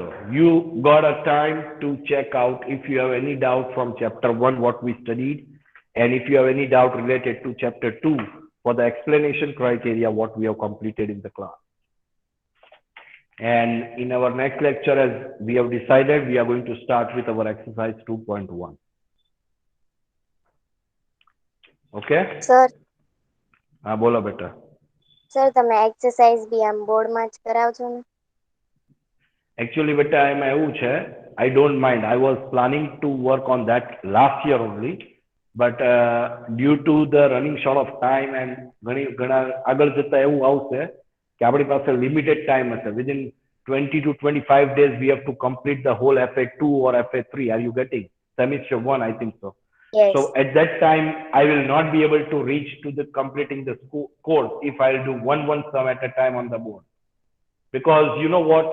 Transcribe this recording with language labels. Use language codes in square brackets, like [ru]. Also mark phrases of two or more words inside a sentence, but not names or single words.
[en] You got a time to check out if you have any doubt from chapter 1 what we studied, and if you have any doubt related to chapter 2 for the explanation criteria what we have completed in the class. And in our next lecture, as we have decided, we are going to start with our exercise 2.1. Okay? Sir, [hi] हाँ बोलो बेटा. [en] sir, [gu] તમે exercise બી આમ બોર્ડમાં જ કરાવજો ને? Actually બેટા એમાં એવું છે, [en] I don't mind. I was planning to work on that last year only, but due to the running short of time and [gu] ઘણા આગળ જતા એવું આવશે કે આપણી પાસે limited time હશે. [en] Within 20 to 25 days we have to complete the whole FA2 or FA3. Are you getting? Semester 1, I think so. Yes. So at that time, I will not be able to reach to the completing the course if I'll do one sum at a time on the board. Because you know what?